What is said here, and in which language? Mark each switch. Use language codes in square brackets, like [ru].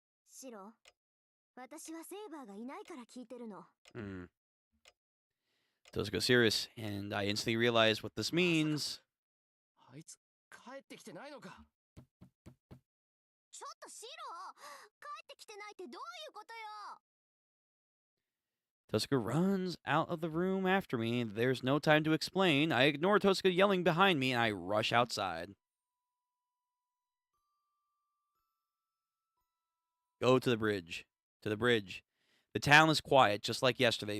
[ja] シロ、私はセイバーがいないから聞いてるの。 [en] Does go serious, and I instantly realize what this means. [ja] あいつ帰ってきてないのか。ちょっとシロ、帰ってきてないってどういうことよ。 [en] Tosca runs out of the room after me. There's no time to explain. I ignore Tosca yelling behind me, and I rush outside. Go to the bridge. To the bridge. The town is quiet, just like yesterday.